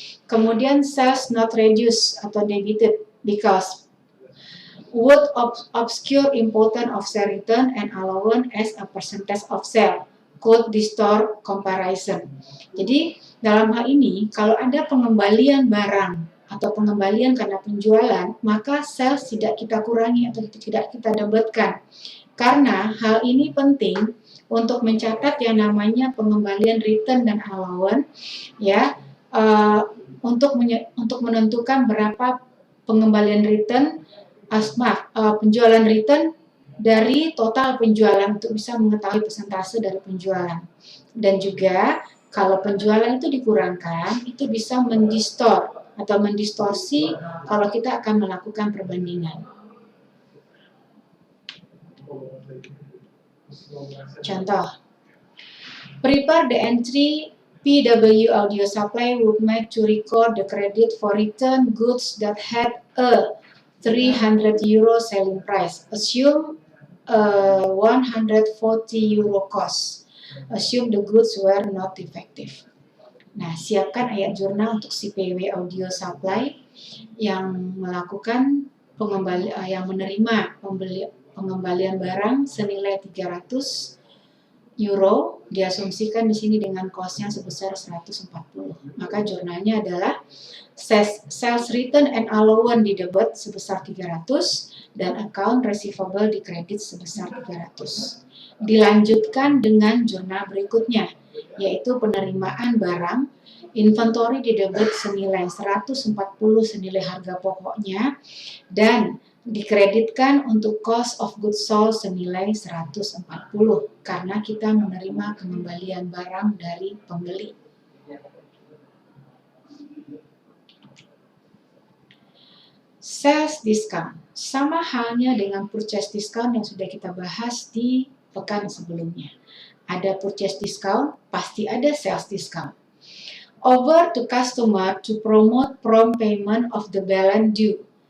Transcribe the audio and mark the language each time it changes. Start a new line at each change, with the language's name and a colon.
Indonesian: Kemudian
English: sales not reduced
Indonesian: atau
English: debited because would obscure importance of sales return and allowance as a percentage of sale. Could distort comparison.
Indonesian: Jadi dalam hal ini kalau ada pengembalian barang atau pengembalian karena penjualan, maka sales tidak kita kurangi atau tidak kita debitkan. Karena hal ini penting untuk mencatat yang namanya pengembalian return dan allowance, ya, untuk menentukan berapa pengembalian return, penjualan return dari total penjualan untuk bisa mengetahui persentase dari penjualan. Dan juga kalau penjualan itu dikurangkan, itu bisa mendistort atau mendistorsi kalau kita akan melakukan perbandingan. Contoh,
English: prepare the entry PW Audio Supply would make to record the credit for return goods that had a 300 euro selling price. Assume 140 euro cost. Assume the goods were not defective.
Indonesian: Nah, siapkan ayat jurnal untuk si PW Audio Supply yang melakukan yang menerima pengembalian barang senilai 300 euro, diasumsikan di sini dengan cost-nya sebesar 140. Maka jurnalnya adalah sales return and allowance di debit sebesar 300 dan account receivable di kredit sebesar 300. Dilanjutkan dengan jurnal berikutnya, yaitu penerimaan barang, inventory di debit senilai 140 senilai harga pokoknya, dan dikreditkan untuk cost of goods sold senilai 140 karena kita menerima pengembalian barang dari pembeli. Sales discount sama halnya dengan purchase discount yang sudah kita bahas di pekan sebelumnya. Ada purchase discount, pasti ada sales discount.
English: Over to customer to promote prompt payment of the balance due.